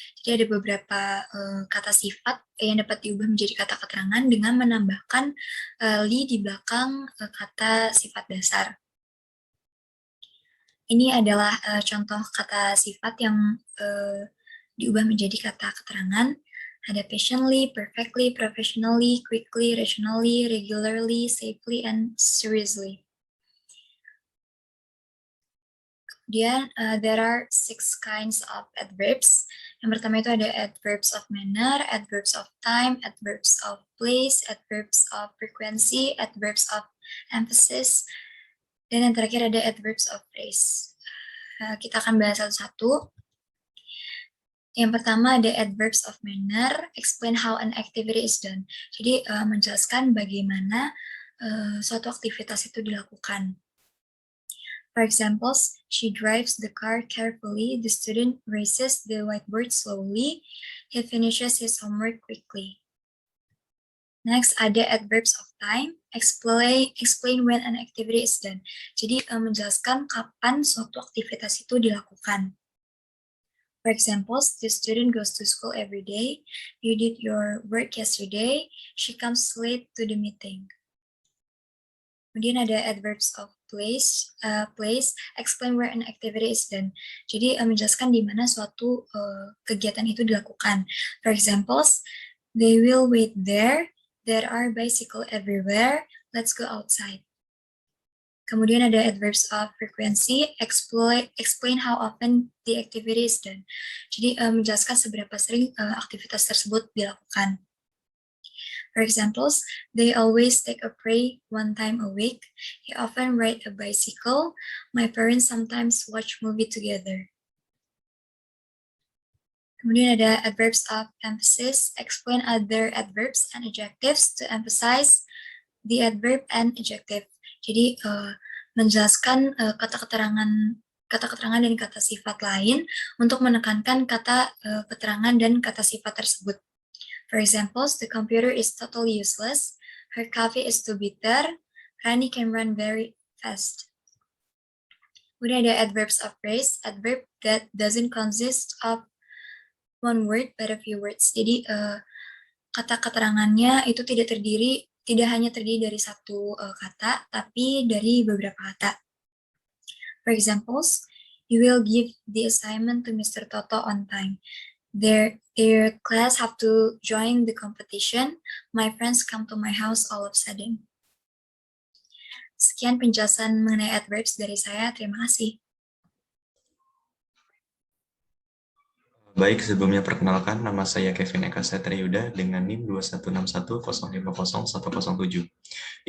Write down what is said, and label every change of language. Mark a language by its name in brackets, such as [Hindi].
[Indonesian] Jadi ada beberapa kata sifat yang dapat diubah menjadi kata keterangan dengan menambahkan "ly" di belakang kata sifat dasar. Ini adalah contoh kata sifat yang diubah menjadi kata keterangan. [English] Ada patiently, perfectly, professionally, quickly, rationally, regularly, safely, and seriously. Kemudian, there are 6 kinds of adverbs. [Indonesian] Yang pertama itu ada adverbs of manner, adverbs of time, adverbs of place, adverbs of frequency, adverbs of emphasis, dan yang terakhir ada adverbs of phrase. Kita akan bahas satu-satu. Yang pertama ada [English] adverbs of manner, explain how an activity is done. [Indonesian] Jadi menjelaskan bagaimana suatu aktivitas itu dilakukan. [English] For examples, she drives the car carefully, the student erases the whiteboard slowly, he finishes his homework quickly. Next, ada adverbs of time, explain when an activity is done. [Indonesian] Jadi menjelaskan kapan suatu aktivitas itu dilakukan. [English] For examples, the student goes to school every day, you did your work yesterday, she comes late to the meeting. [Indonesian] Kemudian ada [English] adverbs of place, explain where an activity is done. [Indonesian] Jadi menjelaskan di mana suatu kegiatan itu dilakukan. [English] For examples, they will wait there are bicycles everywhere, let's go outside. [Indonesian] Kemudian ada [English] adverbs of frequency, explain how often the activity is done. [Indonesian] Jadi menjelaskan seberapa sering aktivitas tersebut dilakukan. [English] For examples, they always take a pray 1 time a week. He often ride a bicycle. My parents sometimes watch movie together. [Indonesian] Kemudian ada [English] adverbs of emphasis, explain other adverbs and adjectives to emphasize the adverb and adjective. [Indonesian] Jadi menjelaskan kata keterangan dan kata sifat lain untuk menekankan kata keterangan dan kata sifat tersebut. [English] For examples, the computer is totally useless, her coffee is too bitter, Rani can run very fast. [Indonesian] Kemudian ada [English] adverbs of phrase, adverb that doesn't consist of one word but a few words. [Indonesian] Jadi kata keterangannya itu tidak hanya terdiri dari satu kata, tapi dari beberapa kata. [English] For examples, you will give the assignment to Mr. Toto on time. Their class have to join the competition. My friends come to my house all of a sudden. [Indonesian] Sekian penjelasan mengenai adverbs dari saya. Terima kasih. Baik, sebelumnya perkenalkan, nama saya Kevin Eka Satriuda dengan NIM 21610500107.